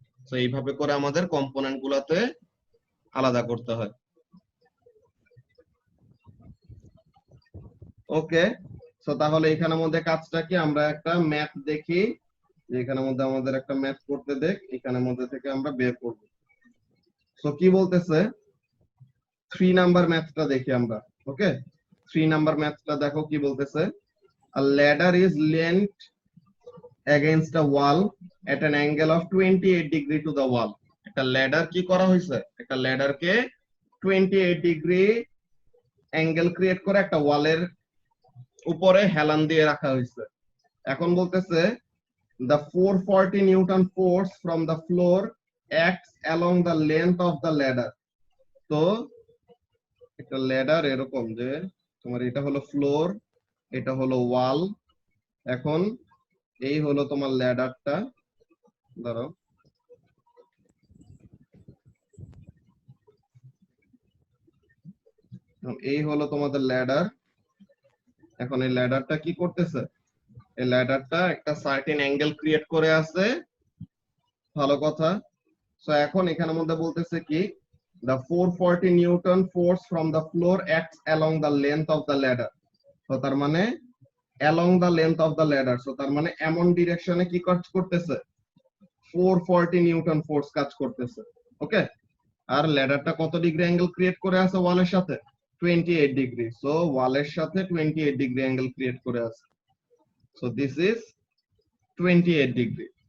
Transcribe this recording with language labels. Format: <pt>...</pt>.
<bn>তো এইভাবে করে আমাদের কম্পোনেন্ট গুলাতে আলাদা করতে হয়। ওকে, সো তাহলে এখানের মধ্যে কাজটা কি, আমরা একটা ম্যাথ দেখি, যে এখানের মধ্যে আমাদের একটা ম্যাথ করতে দেখ, এখানের মধ্যে থেকে আমরা বের করব। সো কি বলতেছে, 3 নাম্বার ম্যাথটা দেখি আমরা।</bn> <en>okay,</en> <bn>3 নাম্বার ম্যাথটা দেখো কি বলতেছে,</bn> <en>a ladder is leant against a wall at an angle of 28 degree to the wall।</en> <bn>একটা ল্যাডার কি করা হয়েছে, একটা ল্যাডারকে 28 ডিগ্রি অ্যাঙ্গেল ক্রিয়েট করে একটা ওয়ালের উপরে হেলান দিয়ে রাখা হয়েছে। এখন বলতেছে</bn> <en>the 440 Newton force from the floor acts along the length of the ladder।</en> <bn>তো একটা ল্যাডার এরকম যে তোমার এটা হলো ফ্লোর, এটা হলো ওয়াল, এখন এই হলো তোমার ল্যাডারটা, ধরো এই হলো তোমাদের ল্যাডার। এখন এই ল্যাডারটা কি করতেছে, এই ল্যাডারটা একটা সার্টেন অ্যাঙ্গেল ক্রিয়েট করে আছে, ভালো কথা। সো এখন এখানের মধ্যে বলতেছে কি,</bn> <en>the 440 Newton force from the floor acts along the length of the ladder।</en> <bn>তো তার মানে</bn> <en>along the length of the ladder,</en> <bn>so তার মানে এমন ডিরেকশনে কি কাজ করতেছে, 440 নিউটন ফোর্স কাজ করতেছে। ওকে, আর ল্যাডারটা কত ডিগ্রি অ্যাঙ্গেল ক্রিয়েট করে আছে ওয়ালের সাথে, 28 ডিগ্রি। সো ওয়ালের সাথে 28 ডিগ্রি অ্যাঙ্গেল ক্রিয়েট করে আছে, সো দিস ইজ 28 ডিগ্রি।</bn>